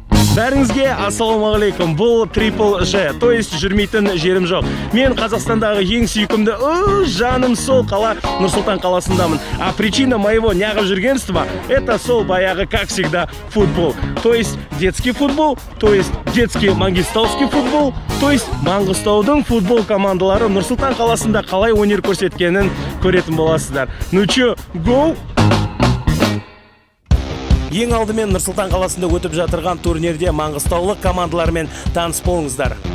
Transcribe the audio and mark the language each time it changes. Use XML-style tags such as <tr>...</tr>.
<kk>Бәріңізге ассалаумағалейкум. Бұл Triple J,</kk> <ru>то есть</ru> <kk>жүрмейтін жерім жоқ. Мен Қазақстандағы ең сүйкімді жаным сол қала Нұр-Сұлтан қаласындамын.</kk> <ru>А причина моего неғып жүргенства это</ru> <kk>сол баяғы,</kk> <ru>как всегда, футбол. То есть детский футбол, то есть детский маңғыстауский футбол, то есть</ru> <kk>Маңғыстаудың футбол командалары Нұр-Сұлтан қаласында қалай өнер көрсеткенін көретін боласыздар.</kk> <ru>Ну чё, гоу!</ru> <kk>Ең алдымен Нұр-Сұлтан қаласында өтіп жатырған турнирде маңғыстаулық командалармен таныс болыңыздар.</kk>